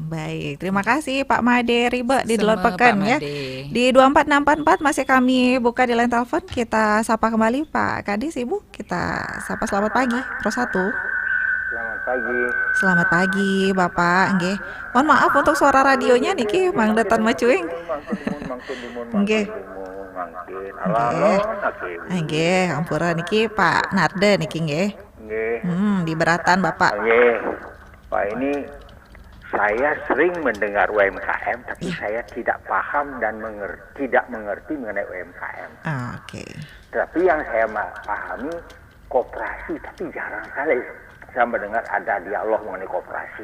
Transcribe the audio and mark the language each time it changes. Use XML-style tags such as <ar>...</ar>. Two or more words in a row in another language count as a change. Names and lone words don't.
<id>Baik, terima kasih Pak Made Riba di Delot Sama Pekan Pak ya. Made. Di 24644 masih kami buka di line telepon. Kita sapa kembali Pak Kadis, Ibu. Kita sapa selamat pagi, Pro 1. Selamat pagi. Selamat pagi Bapak, nggih. Mohon maaf untuk suara radionya niki Mang Detan Macuing.</id> <ban>Nggih. Nggih, ampura niki Pak Narde niki nggih. Nggih.</ban> <id>Di beratan Bapak.</id> <ban>Nggih.</ban> <id>Pak ini saya sering mendengar UMKM tapi saya tidak paham dan tidak mengerti mengenai UMKM. Oke. Tapi yang saya pahami koperasi, tapi jarang sekali saya mendengar ada dialog mengenai koperasi.</id>